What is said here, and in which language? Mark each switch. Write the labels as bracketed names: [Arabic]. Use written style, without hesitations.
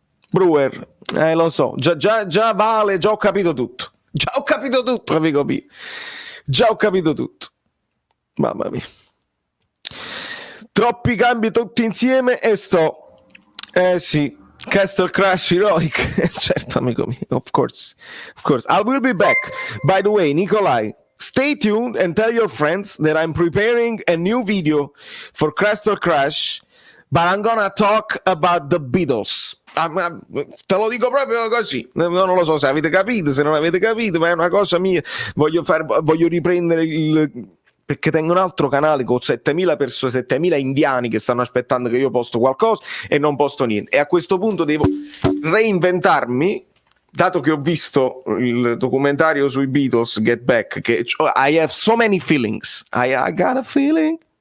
[Italian] Brewer, lo so, già vale, già ho capito tutto, amico mio. Già ho capito tutto, mamma mia, troppi cambi tutti insieme e sì, Castle Crash Heroic. Certo amico mio, [English] of course, I will be back. By the way, Nikolai, stay tuned and tell your friends that I'm preparing a new video for Castle Crash but I'm gonna talk about the Beatles. [Italian] Te lo dico proprio così, non lo so se avete capito, se non avete capito, ma è una cosa mia. Voglio riprendere perché tengo un altro canale con 7.000 persone, 7.000 indiani che stanno aspettando che io posto qualcosa e non posto niente, e a questo punto devo reinventarmi, dato che ho visto il documentario sui Beatles, Get Back, che [English] I have so many feelings, I got a feeling